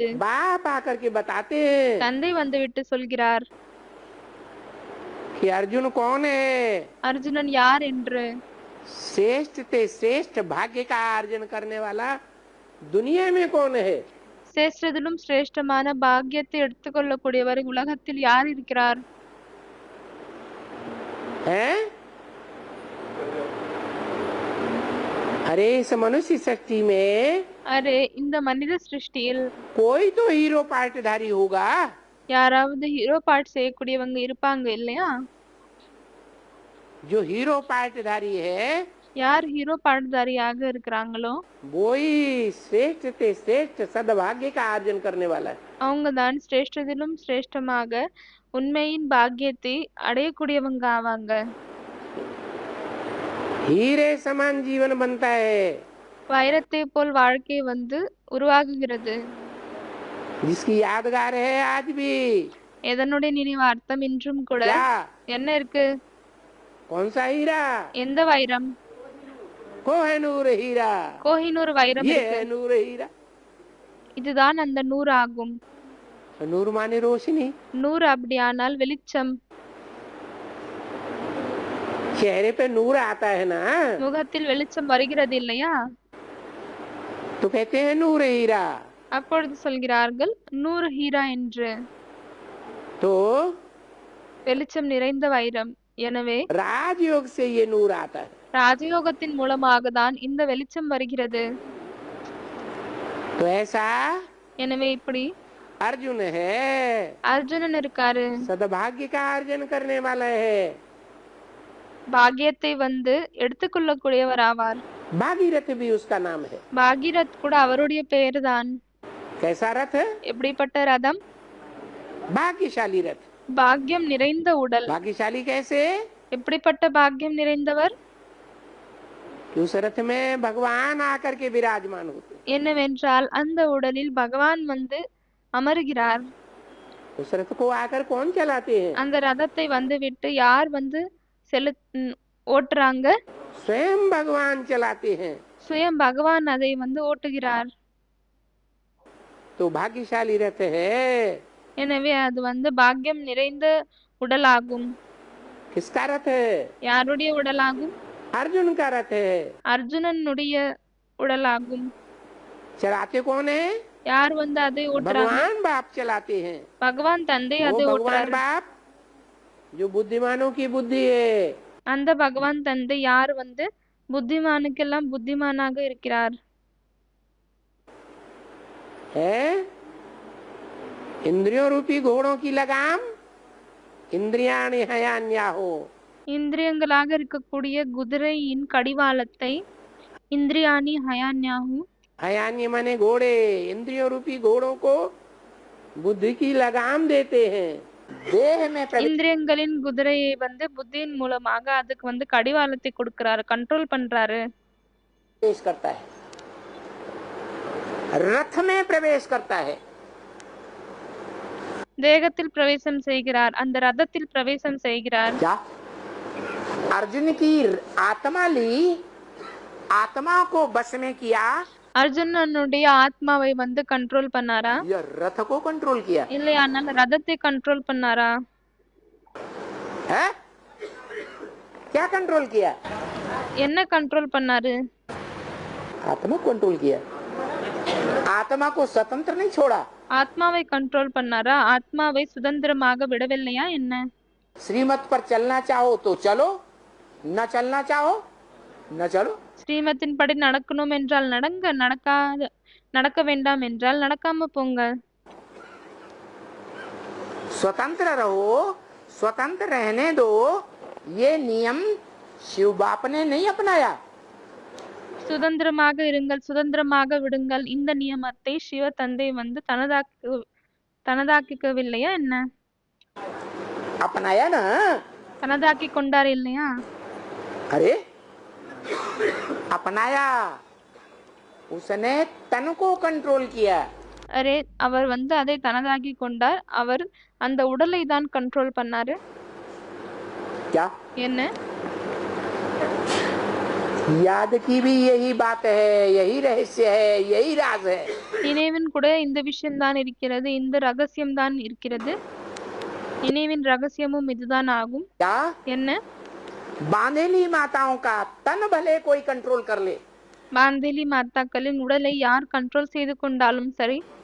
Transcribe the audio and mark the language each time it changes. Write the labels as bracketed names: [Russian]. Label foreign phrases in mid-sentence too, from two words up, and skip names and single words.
[Hindi] बाप आकर के बताते हैं [Tamil] தந்தை வந்துவிட்டு சொல்கிறார் [Hindi] कि अर्जुन कौन है, [Tamil] அர்ஜுனன் யார் என்று. [Hindi] श्रेष्ठ ते श्रेष्ठ भाग्य का अर्जन करने वाला दुनिया में कौन है। [Tamil] சிரேஷ்டத்திலும் சிரேஷ்டமான பாக்கியத்தை எடுத்துக்கொள்ளக்கூடியவர் உலகத்தில் யார் இருக்கிறார்? [Hindi] हैं? अरे इस मनुष्य शक्ति में [Tamil] அரே, இந்த மனித சிருஷ்டியில் [Hindi] कोई तो हीरो पार्टधारी होगा। [Tamil] யாராவது ஹீரோ பார்ட் செய்யக்கூடியவங்க இருப்பாங்க இல்லையா? [Hindi] जो हीरो पार्टधारी है [Tamil] யார் ஹீரோ பாட்டுதாரியாக இருக்கிறாங்களோ [Hindi] वो ही श्रेष्ठ ते श्रेष्ठ सद्भाग्य का अर्जन करने वाला है। [Tamil] அவங்க தான் சிரேஷ்டத்திலும் சிரேஷ்டமாக உண்மையின் பாக்கியத்தை அடையக்கூடியவங்க ஆவாங்க. [Hindi] हीरे समान जीवन बनता है, [Tamil] வைரத்தை போல் வாழ்க்கை வந்து உருவாகுகிறது. [Hindi] जिसकी यादगार है आज भी। [Tamil] எதனுடைய நினைவார்த்தம் இன்றும் கூட [Hindi] क्या? [Tamil] என்ன இருக்கு? [Hindi] कौन सा हीरा? [Tamil] எந்த வைரம்? [Hindi] कोहिनूर हीरा। [Tamil] கோஹினூர் வைரம் [Hindi] ये [Tamil] இருக்கு. [Hindi] है नूर हीरा। [Tamil] இதுதான் அந்த நூறு ஆகும். [Hindi] नूर माने रोशनी। [Tamil] நூறு அப்படியானால் வெளிச்சம். [Hindi] चेहरे पे नूर आता है ना, [Tamil] முகத்தில் வெளிச்சம் வருகிறது இல்லையா? [Hindi] तो कहते हैं नूर हीरा। [Tamil] அப்பொழுது சொல்கிறார்கள் [Hindi] नूर हीरा [Tamil] என்று. [Hindi] तो [Tamil] வெளிச்சம் நிறைந்த வைரம். எனவே [Hindi] राजयोग से ये नूर आता है। [Tamil] ராஜயோகத்தின் மூலமாக தான் இந்த வெளிச்சம் வருகிறது. [Hindi] तो ऐसा [Tamil] எனவே இப்படி [Hindi] अर्जुन है, [Tamil] அர்ஜுனன் இருக்காரு, [Hindi] सद्भाग्य का अर्जन करने वाला है। [Tamil] பாக்கியத்தை வந்து எடுத்துக்கொள்ளக்கூடியவர் ஆவார். [Hindi] भागीरथ भी उसका नाम है। [Tamil] பாகீரத் கூட அவருடைய பெயர் தான். [Hindi] कैसा रथ है? [Tamil] எப்படிப்பட்ட ரதம்? [Hindi] भाग्यशाली रथ। [Tamil] பாக்கியம் நிறைந்த உடல். [Hindi] भाग्यशाली कैसे? [Tamil] எப்படிப்பட்ட பாக்கியம் நிறைந்தவர்? [Hindi] कि उस रथ में भगवान आकर के विराजमान होते हैं। [Tamil] என்னவென்றால் அந்த உடலில் பகவான் வந்து அமருகிறார். [Hindi] उस रथ को आकर कौन चलाते हैं? [Tamil] அந்த ரதத்தை வந்து விட்டு யார் வந்து ஓட்டுறாங்க? [Hindi] स्वयं भगवान चलाते हैं। [Tamil] சுயம் பகவான் அதை வந்து ஓட்டுகிறார். [Hindi] तो भाग्यशाली रथ है। [Tamil] எனவே அது வந்து பாக்கியம் நிறைந்த உடலாகும். [Hindi] किसका रथ है? [Tamil] யாருடைய உடலாகும்? [Hindi] अर्जुन का रथ है। [Tamil] அர்ஜுனனுடைய உடலாகும். [Hindi] चलाते कौन है? [Tamil] யார் வந்து அதை ஓட்டுறாங்க? [Hindi] भगवान बाप चलाते हैं। [Tamil] பகவான் தந்தை [Hindi] वो [Tamil] அதை [Hindi] भगवान [Tamil] ஓட்டுறாரு. [Hindi] बाप जो बुद्धिमानों की बुद्धि है। [Tamil] அந்த பகவான் தந்தை யார் வந்து புத்திமானுக்கெல்லாம் புத்திமானாக இருக்கிறார். [Hindi] है इंद्रियों रूपी घोड़ों की लगाम [Sanskrit] इंद्रियाणि हयान्याहो. [Tamil] இந்திரியங்களாக இருக்கக்கூடிய குதிரையின் கடிவாளத்தை [Sanskrit] इन्द्रियाणि हयान्याहु. [Hindi] हयान्य माने घोड़े. इंद्रियों रूपी घोड़ों को बुद्धि की लगाम देते हैं. देह में [Tamil] இந்திரியங்களின் குதிரையை வந்து புத்தியின் மூலமாக அதுக்கு வந்து கடிவாளத்தை கொடுக்கிறாரு, கண்ட்ரோல் பண்றாரு. [Hindi] प्रवेश करता है, रथ में प्रवेश करता है. [Tamil] தேகத்தில் பிரவேசம் செய்கிறார், அந்த ரதத்தில் பிரவேசம் செய்கிறார். [Hindi] क्या अर्जुन की आत्मा ली, आत्मा को बस में किया, [Tamil] அர்ஜுனனுடைய ஆத்மாவை வந்து கண்ட்ரோல் பண்ணாரா [Hindi] या रथ को कंट्रोल किया [Tamil] இல்லையானால் ரதத்தை கண்ட்ரோல் பண்ணாரா? [Hindi] है? क्या कंट्रोल किया? [Tamil] என்ன கண்ட்ரோல் பண்ணாரு? [Hindi] आत्मा को कंट्रोल किया. आत्मा को स्वतंत्र नहीं छोड़ा. [Tamil] ஆத்மாவை கண்ட்ரோல் பண்ணாரா? ஆத்மாவை சுதந்திரமாக விடவில்லையா என்ன? [Hindi] श्रीमत पर चलना चाहो तो चलो, न चलना चाहो न चलो. [Tamil] ஸ்ரீமத்தின் படி நடக்கணும் என்றால் நடங்க, நடக்க வேண்டாம் என்றால் நடக்காம போங்க. [Hindi] स्वतंत्र रहो, स्वतंत्र रहने दो. ये नियम शिव बाप ने नहीं अपनाया. [Tamil] சுதந்திரமாக இருங்கள், சுதந்திரமாக விடுங்கள், இந்த நியமத்தை சிவ தந்தை வந்து தனதாக்கிக்கவில்லையா என்ன? [Hindi] अपनाया ना. [Tamil] தனதாக்கி கொண்டார் இல்லையா? [Hindi] अरे अपनाया, उसने तन को कंट्रोल किया. [Tamil] அரே அவர் வந்து அதை தனதாக்கி கொண்டார், அவர் அந்த உடலை தான் கண்ட்ரோல் பண்ணாரு. [Hindi] क्या [Tamil] என்ன? [Hindi] याद की भी यही बात है, यही रहस्य है, यही राज है. [Tamil] நினைவின் கூட இந்த விஷயம் தான் இருக்கிறது, இந்த ரகசியம் தான் இருக்கிறது. நினைவின் ரகசியமும் இதுதான் ஆகும். [Hindi] क्या [Tamil] என்ன? [Hindi] बांधेली माताओं का तन भले कोई कंट्रोल कर ले, [Tamil] மாந்தேலி மாதாக்களின் உடலை யார் கண்ட்ரோல் செய்து கொண்டாலும் சரி,